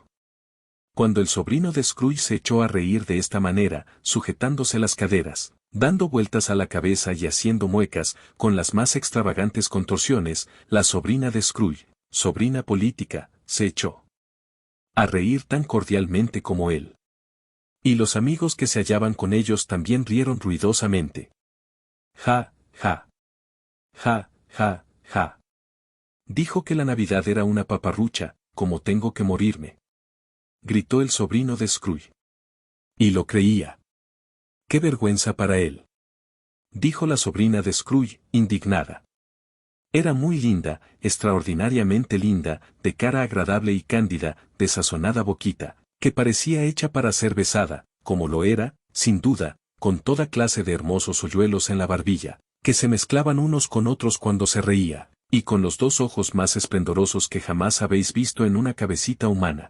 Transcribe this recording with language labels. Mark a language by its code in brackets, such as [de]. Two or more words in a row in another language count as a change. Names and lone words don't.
[es] Cuando el sobrino de Scrooge se echó a reír de esta manera, sujetándose las caderas, dando vueltas a la cabeza y haciendo muecas, con las más extravagantes contorsiones, la sobrina de Scrooge, sobrina política, se echó a reír tan cordialmente como él. Y los amigos que se hallaban con ellos también rieron ruidosamente. Ja, ja. Ja, ja, ja. Dijo que la Navidad era una paparrucha, como tengo que morirme. Gritó el sobrino de Scrooge. Y lo creía. ¡Qué vergüenza para él! Dijo la sobrina de Scrooge, indignada. Era muy linda, extraordinariamente linda, de cara agradable y cándida, de sazonada boquita, que parecía hecha para ser besada, como lo era, sin duda, con toda clase de hermosos hoyuelos en la barbilla, que se mezclaban unos con otros cuando se reía, y con los 2 ojos más esplendorosos que jamás habéis visto en una cabecita humana.